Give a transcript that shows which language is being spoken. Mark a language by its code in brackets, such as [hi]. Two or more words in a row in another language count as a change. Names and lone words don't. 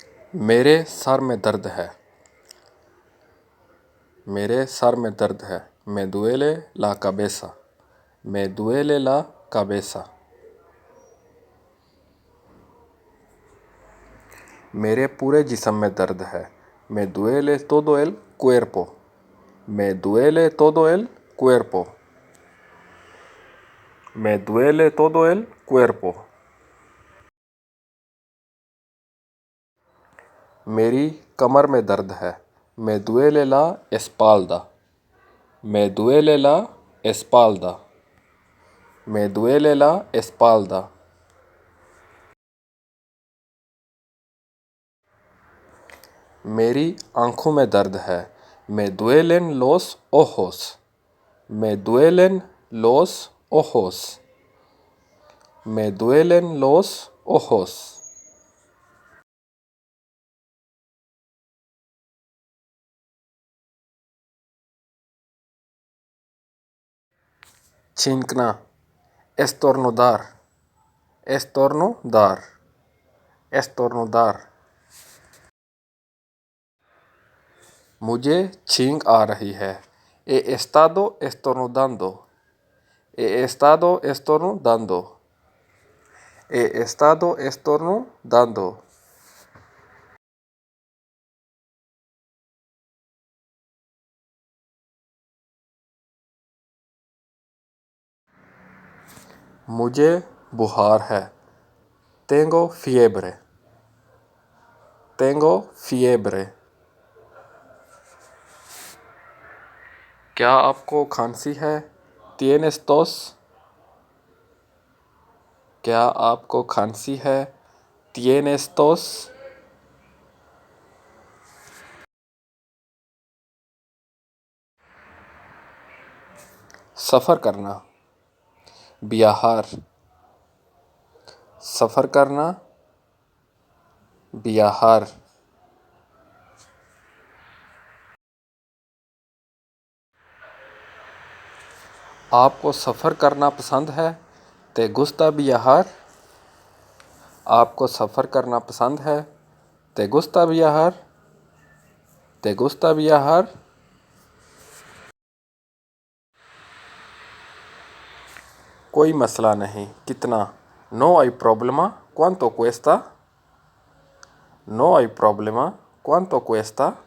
[hi] मेरे सर में दर्द है। मेरे सर में दर्द है। [es] Me duele la cabeza. Me duele la cabeza. [hi] मेरे पूरे जिस्म में दर्द है। [es] Me duele todo el cuerpo. Me duele todo el cuerpo. Me duele todo el cuerpo. [hi] मेरी कमर में दर्द है। [es] Me duele la espalda. Me duele la espalda. Me duele la espalda. [hi] मेरी आँखों में दर्द है। [es] Me duelen los ojos. Me duelen los ojos. Me duelen los ojos. छींकना, estornudar, estornudar, estornudar. [hi] मुझे छींक आ रही है। [es] He estado estornudando. He estado estornudando. He estado estornudando. [hi] मुझे बुखार है। [es] Tengo fiebre. Tengo fiebre. [hi] क्या आपको खांसी है? [es] ¿Tienes tos? [hi] क्या आपको खांसी है? [es] ¿Tienes tos? [hi] सफ़र करना, [es] viajar. [hi] सफ़र करना, viajar. आपको सफ़र करना पसंद है? [es] ¿Te gusta viajar? [hi] आपको सफ़र करना पसंद है? [es] ¿Te gusta viajar? ¿Te gusta viajar? [hi] कोई मसला नहीं, कितना? [es] No hay problema, ¿cuánto cuesta? No hay problema, ¿cuánto cuesta?